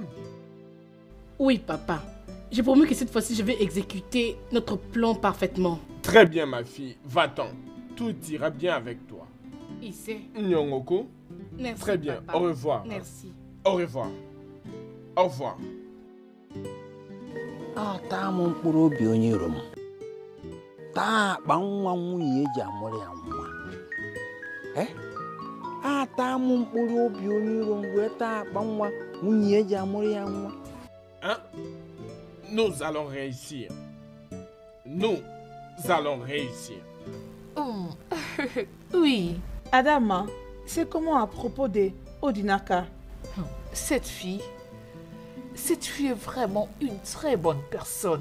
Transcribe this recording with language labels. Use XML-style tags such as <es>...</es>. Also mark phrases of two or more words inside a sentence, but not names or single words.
<fr>Oui, papa. J'ai promis que cette fois-ci, je vais exécuter notre plan parfaitement. Très bien, ma fille. Va-t'en. Tout ira bien avec toi. Il sait. Nyongoko. Merci, Très bien. papa. Au revoir. Merci. Au revoir. Au revoir.</fr> <ig>ata m mkpụrụ obi onye iro m taa akpa nwa nwunye eji amụrụ ya nwa ata m mkpụrụ obi onye iro m wee taa akpa nwa nwunye eji amụrụ ya nwa.</ig> <fr>Hein? Nous allons réussir. Nous allons réussir. Oui, Adama, c'est comment à propos de Odinaka? cette fille est vraiment une très bonne personne.</fr>